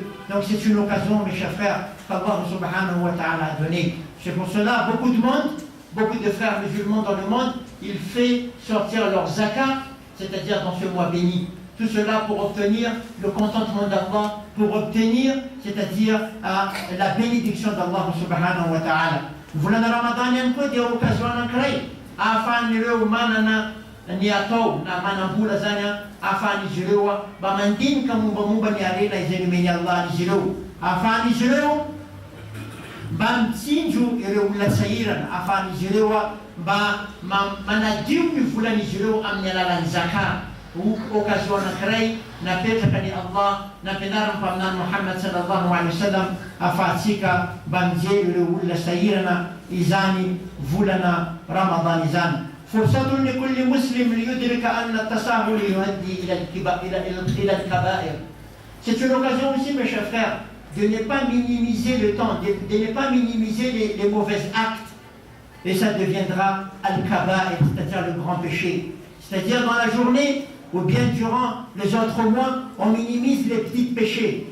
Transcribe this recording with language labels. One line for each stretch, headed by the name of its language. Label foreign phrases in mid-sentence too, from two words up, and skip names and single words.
French: Donc, c'est une occasion, mes chers frères, qu'Allah
Arabic: سبحانه وتعالى
French: a donné. C'est pour cela, beaucoup de frères musulmans dans le monde, ils font sortir leur zakat, c'est-à-dire dans ce mois béni. Tout cela pour obtenir le contentement d'Allah, pour obtenir, c'est-à-dire la bénédiction d'Allah
Arabic: سبحانه وتعالى.
Malagasy: Volana Ramadan yan koa dia occasion anankiray ahafahan'ireo manana ny atao na manam-bola zany ahafahan'izy ireo mba mandinika mombamomba ny arena izay nomeny Allah an'izy ireo, ahafahan'izy ireo mba mitsinjo ireo olona sahirana, ahafahan'izy ireo mba manadio ny volan'izy ireo amin'ny alalan'ny zakat. Occasion anankiray napetraka ny Allah nampianaran'ny mpaminany Muhammad
Arabic: صلى الله عليه وسلم
Malagasy: ahafahantsika mba mijery ireo olona sahirana izany volana Ramadan izany.
Arabic: فرصة لكل مسلم ليدرك أن التساهل يؤدي إلى الكبائر.
French: C'est une occasion aussi, mes chers frères, de ne pas minimiser le temps, de ne pas minimiser les mauvais actes, et ça deviendra al-kaba'ir, c'est-à-dire le grand péché. C'est-à-dire dans la journée, ou bien durant les autres mois, on minimise les petits péchés.